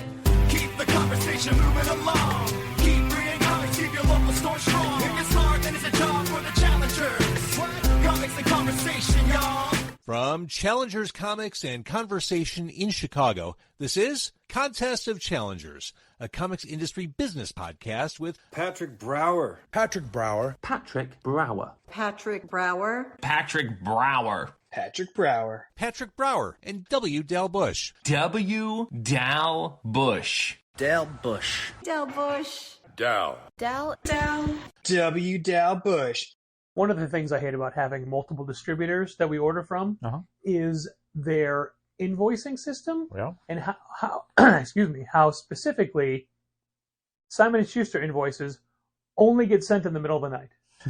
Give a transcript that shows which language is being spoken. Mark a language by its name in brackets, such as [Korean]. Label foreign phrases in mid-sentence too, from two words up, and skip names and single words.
[English] Keep the conversation moving along. Keep bringing comics, keep your local store strong. If it's hard, then it's a job for the challengers. What? Comics and conversation, y'all. From Challengers Comics and Conversation in Chicago, this is Contest of Challengers, a comics industry business podcast with Patrick Brower. Patrick Brower. Patrick Brower. Patrick Brower. Patrick Brower. Patrick Brower. Patrick Brower and W. Dal Bush. W. Dal Bush. Dal Bush. Del Bush. Dal. Del. Del. W. Dal Bush. One of the things I hate about having multiple distributors that we order from is their invoicing system, and how excuse me, how specifically Simon & Schuster invoices only get sent in the middle of the night.